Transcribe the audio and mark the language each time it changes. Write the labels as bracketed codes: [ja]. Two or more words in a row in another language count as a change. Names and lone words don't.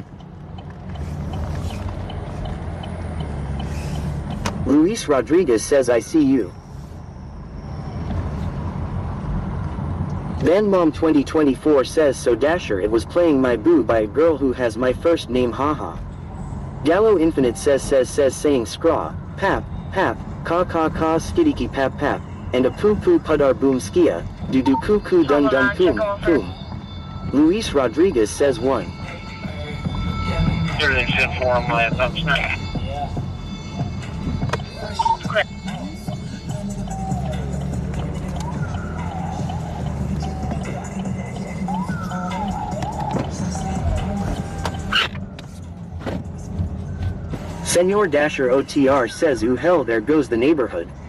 [en] Luis Rodriguez says I see you. Van Mom 2024 says so Dasher it was playing My Boo by a girl who has my first name haha. Gallo Infinite says saying scraw, pap, pap, ka ka ka skidiki pap pap, and a poo poo pudar boom skia, do do coo coo dun dun poom, poom. Luis Rodriguez says 1. Everything should form my thumbs now. Senor Dasher OTR says ooh hell there goes the neighborhood.